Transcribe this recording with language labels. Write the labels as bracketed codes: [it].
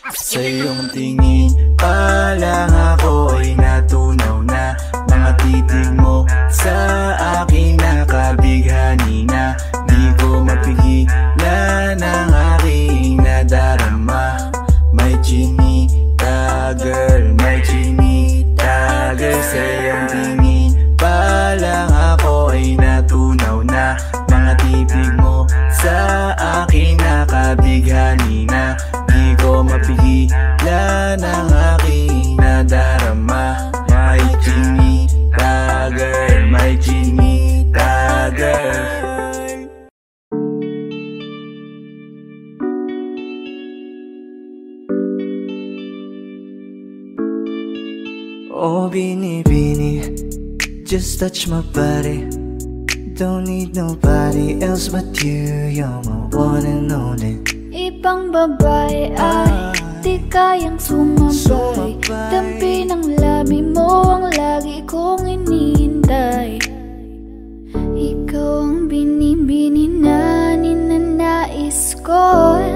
[tl] Sa iyong tingin pa lang ako ay natunaw na. Mga titig mo sa akin nakabighani na. Di ko mapigilan ang aking nadarama. May chinita girl, may chinita girl. Sa iyong tingin pa lang ako ay natunaw na. Mga titig mo sa akin nakabighani na. Di ko mapigilan ang aking nadarama. May chinita girl, may chinita girl. [en] Oh, Bini, just touch my body. Don't need nobody else but you. You're my one and only. [tl] Ibang babae ay di kayang sumabay. Dampi ng labi mo ang lagi kong inihintay. Ikaw ang binibini na ninanais ko.